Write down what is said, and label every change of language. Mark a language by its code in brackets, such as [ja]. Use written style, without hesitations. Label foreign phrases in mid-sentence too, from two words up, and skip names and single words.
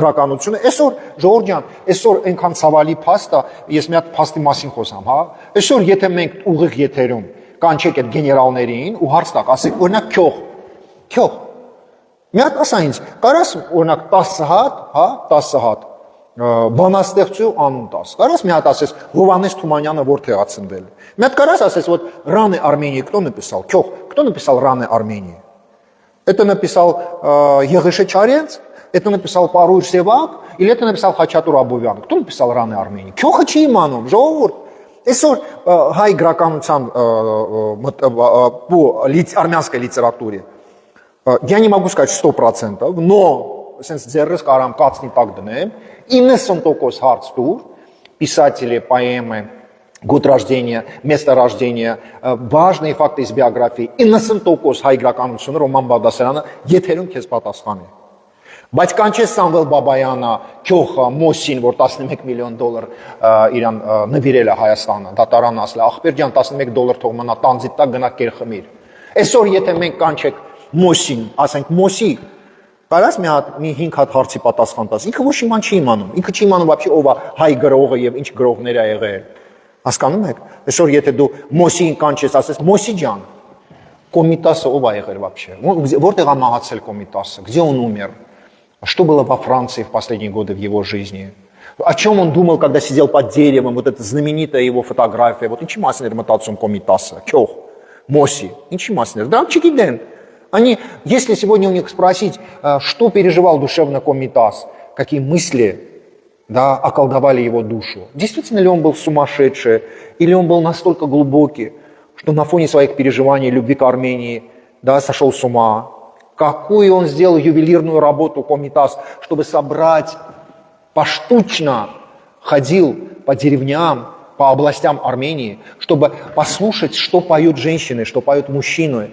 [hy] գրականությունը։ Այսօր Ժողովուրդ ջան, այսօր այնքան ցավալի փաստ է, ես մի հատ փաստի մասին խոսամ, հա։ Այսօր եթե մենք ուղիղ եթերում կանչեք այդ գեներալներին ու հարց տակ, ասեք օրինակ քյող։ Մի հատ ասա ինձ, կարաս օրինակ 10 հատ, հա, 10 հատ բանաստեղծու անուն տաս։ Կարաս մի հատ ասես Հովհաննես Թումանյանը որտեղ է ծնվել։ Մի հատ կարաս ասես [ru] вот Раны Армении кто написал? Кто написал Раны Армении? Это написал Եղիշե Չարենց, это написал Պարույր Սևակ, или это написал Խաչատուր Աբովյան? Кто написал Раны Армении? [hy] Քյողը չի իմանում, ժողովուրդ։ Այսօր հայ գրականության [ru] армянской литературе я не могу сказать 100%, но [hy] sense ձեռս կարամ կացնի տակ դնեմ 90% հարց տուր [ru] писатели, поэмы, год рождения, место рождения, важные факты из биографии [hy] 90% հայ գրականությունը Ռոման Բաղդասարյանը եթերում քեզ պատասխանի։ Բայց կանչես Սամվել Բաբայանը, քյոխը, Մոսին, որ 11 միլիոն դոլար իրան նվիրել է Հայաստանը, դատարան ասել, ախպեր ջան 11 դոլար թող մնա տանձի տակ գնա կեր խմիր։ Այսօր եթե մենք կանչեք Մոսին, ասենք Մոսի, կարաս մի հատ մի 5 հատ հարցի պատասխան տաս։ Ինքը ոչ իման չի իմանում։ Ինքը չի իմանում вообще ով է հայ գրողը եւ ինչ գրողներ է եղել։ Հասկանում եք։ Այսօր եթե դու Մոսին կանչես, ասես Մոսի ջան, Կոմիտասը ով է եղել вообще։ Որտեղ է մահացել Կոմիտասը, [ru] где он умер? Что было во Франции в последние годы в его жизни? О чем он думал, когда сидел под деревом? Вот эта знаменитая его фотография. [hy] Вот ինչի մասին էր մտածում Կոմիտասը, քյող, Մոսի, ինչի մասին էր։ Դրանք չգիտեն։ [ru] Они, если сегодня у них спросить, что переживал душевно Комитас, какие мысли, да, околдовали его душу, действительно ли он был сумасшедший, или он был настолько глубокий, что на фоне своих переживаний любви к Армении, да, сошел с ума, какую он сделал ювелирную работу Комитас, чтобы собрать, поштучно ходил по деревням, по областям Армении, чтобы послушать, что поют женщины, что поют мужчины.